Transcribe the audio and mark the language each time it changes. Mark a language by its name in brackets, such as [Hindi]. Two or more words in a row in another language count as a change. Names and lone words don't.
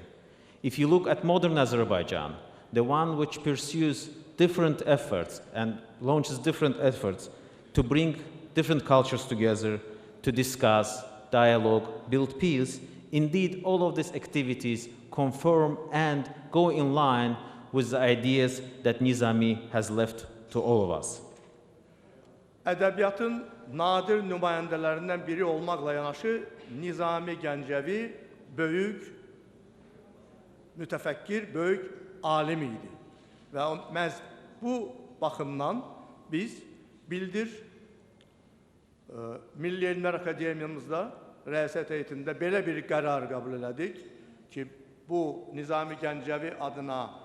[English] If you look at modern Azerbaijan, the one which pursues different efforts and launches different efforts to bring different cultures together, to discuss, dialogue, build peace, indeed all of these activities confirm and go in line with the ideas that Nizami has left to all of us. [Azerbaijani] Ədəbiyyatın nadir nümayəndələrindən biri olmaqla yanaşı, Nizami Gəncəvi böyük mütəfəkkir, böyük alim idi. Və məhz bu baxımdan biz Bildir Milli Elmlər Akademiyamızda rəisət heyətində belə bir qərar qəbul elədik ki, bu Nizami Gəncəvi adına